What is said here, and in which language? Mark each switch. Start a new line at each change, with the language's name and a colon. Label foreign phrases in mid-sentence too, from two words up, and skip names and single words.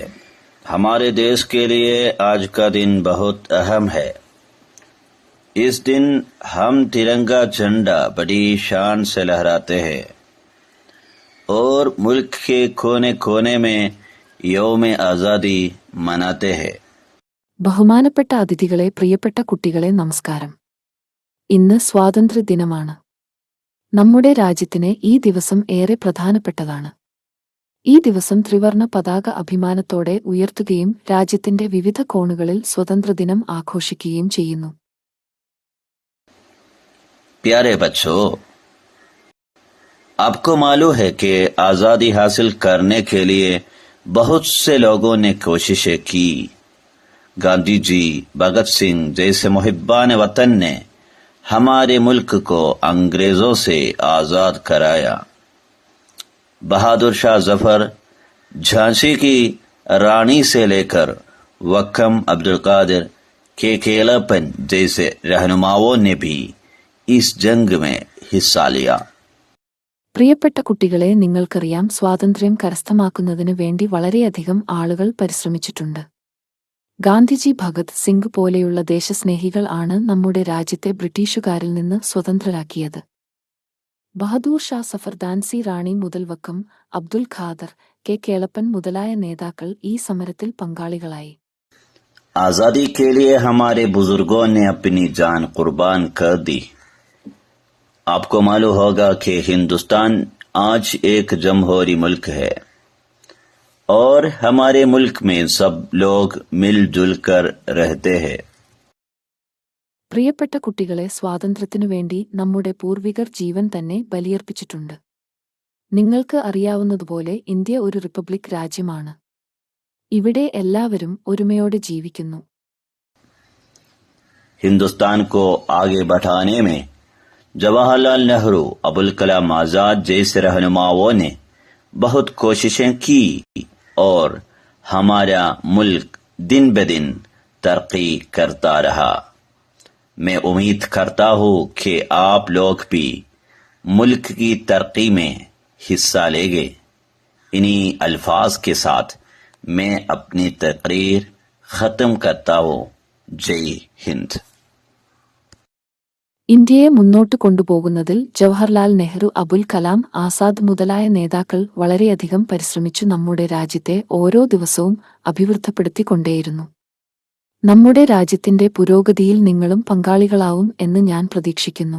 Urdu: ہمارے دیش کے لیے آج کا دن بہت اہم ہے. اس دن ہم ترنگا جھنڈا بڑی شان سے لہراتے ہیں اور ملک کے کونے کونے میں یوم آزادی مناتے ہیں.
Malayalam: ബഹുമാനപ്പെട്ട അതിഥികളെ, പ്രിയപ്പെട്ട കുട്ടികളെ, നമസ്കാരം. ഇന്ന് സ്വാതന്ത്ര്യദിനമാണ്. നമ്മുടെ രാജ്യത്തിന് ഈ ദിവസം ഏറെ പ്രധാനപ്പെട്ടതാണ്. ഈ ദിവസം ത്രിവർണ പതാക അഭിമാനത്തോടെ ഉയർത്തുകയും രാജ്യത്തിന്റെ വിവിധ കോണുകളിൽ സ്വതന്ത്രദിനം ആഘോഷിക്കുകയും ചെയ്യുന്നു.
Urdu: پیارے بچو، آپ کو معلوم ہے کہ آزادی حاصل کرنے کے لیے بہت سے لوگوں نے کوششیں کی. گاندھی جی، بھگت سنگھ جیسے محبان وطن نے ہمارے ملک کو انگریزوں سے آزاد کرایا. بہادر شاہ ظفر، جھانسی کی رانی سے لے کر وکم عبدالقادر کے کیلاپن جیسے رہنماؤں نے بھی اس جنگ میں حصہ لیا.
Malayalam: പ്രിയപ്പെട്ട കുട്ടികളെ, നിങ്ങൾക്കറിയാം, സ്വാതന്ത്ര്യം കരസ്ഥമാക്കുന്നതിന് വേണ്ടി വളരെയധികം ആളുകൾ പരിശ്രമിച്ചിട്ടുണ്ട്. ഗാന്ധിജി, ഭഗത് സിംഗ് പോലെയുള്ള ദേശസ്നേഹികൾ ആണ് നമ്മുടെ രാജ്യത്തെ ബ്രിട്ടീഷുകാരിൽ നിന്ന് സ്വതന്ത്രരാക്കിയത്. ബഹാദൂർ ഷാ സഫർ, ഝാൻസി റാണി മുതൽ വക്കം അബ്ദുൽ ഖാദർ, കെ കേളപ്പൻ മുതലായ നേതാക്കൾ ഈ സമരത്തിൽ പങ്കാളികളായി.
Urdu: آزادی کے لیے ہمارے بزرگوں نے اپنی جان قربان کر دی. آپ کو معلوم ہوگا کہ ہندوستان آج ایک جمہوری ملک ہے اور ہمارے ملک میں سب لوگ مل جل کر رہتے ہیں.
Malayalam: പ്രിയപ്പെട്ട കുട്ടികളെ, സ്വാതന്ത്ര്യത്തിനു വേണ്ടി നമ്മുടെ പൂർവികർ ജീവൻ തന്നെ ബലിയർപ്പിച്ചിട്ടുണ്ട്. നിങ്ങൾക്ക് അറിയാവുന്നതുപോലെ ഇന്ത്യ ഒരു റിപ്പബ്ലിക് രാജ്യമാണ്. ഇവിടെ എല്ലാവരും ഒരുമയോടെ ജീവിക്കുന്നു.
Urdu: ہندوستان کو آگے بڑھانے میں جواہر لال نہرو، ابوالکلام آزاد جیسے رہنماؤں نے بہت کوششیں کی اور ہمارا ملک دن بہ دن ترقی کرتا رہا. میں امید کرتا ہوں کہ آپ لوگ بھی ملک کی ترقی میں حصہ لیں گے. انہیں الفاظ کے ساتھ میں اپنی تقریر ختم کرتا ہوں. جے ہند.
Malayalam: ഇന്ത്യയെ മുന്നോട്ട് കൊണ്ടുപോകുന്നതിൽ ജവഹർലാൽ നെഹ്റു, അബുൽ കലാം ആസാദ് മുതലായ നേതാക്കൾ വളരെയധികം പരിശ്രമിച്ചു നമ്മുടെ രാജ്യത്തെ ഓരോ ദിവസവും അഭിവൃദ്ധിപ്പെടുത്തിക്കൊണ്ടേയിരുന്നു. നമ്മുടെ രാജ്യത്തിന്റെ പുരോഗതിയിൽ നിങ്ങളും പങ്കാളികളാവും എന്ന് ഞാൻ പ്രതീക്ഷിക്കുന്നു.